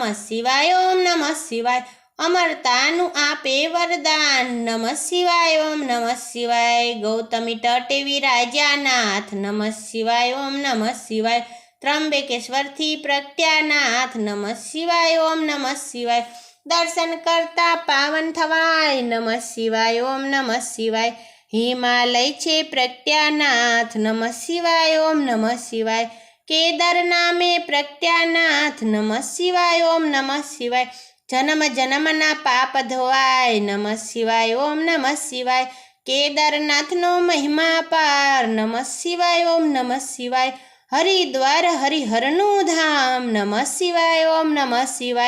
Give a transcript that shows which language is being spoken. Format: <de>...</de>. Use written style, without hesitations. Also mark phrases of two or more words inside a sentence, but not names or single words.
<sa>શિવાય ઓમ નમઃ શિવાય</sa> <gu>અમરતાનું આપે વરદાન</gu> <sa>નમઃ શિવાય ઓમ નમઃ શિવાય</sa> <gu>ગૌતમી તટે વિરાજ્યા નાથ</gu> <sa>નમઃ શિવાય ઓમ નમઃ શિવાય</sa> <gu>ત્રંબકેશ્વરથી પ્રગટ્યાનાથ</gu> <sa>નમઃ શિવાય ઓમ નમઃ શિવાય</sa> <gu>દર્શન કરતા પાવન થવાય</gu> <sa>નમઃ શિવાય ઓમ નમઃ શિવાય</sa> <gu>હિમાલય છે પ્રગટ્યાનાથ</gu> <sa>નમઃ શિવાય ઓમ નમઃ શિવાય</sa> <gu>કેદાર નામે પ્રજ્ઞાનાથ</gu> <sa>नमः शिवाय ओम नमः शिवाय</sa> <gu>જન્મ જન્મના પાપ ધોવાય</gu> <sa>नमः शिवाय ओम नमः शिवाय</sa> <gu>કેદારનાથનો મહિમા પાર</gu> <sa>नमः शिवाय ओम नमः शिवाय</sa> <gu>હરિદ્વાર હરિહરનુ ધામ</gu> <sa>नमः शिवाय ओम नमः शिवाय</sa>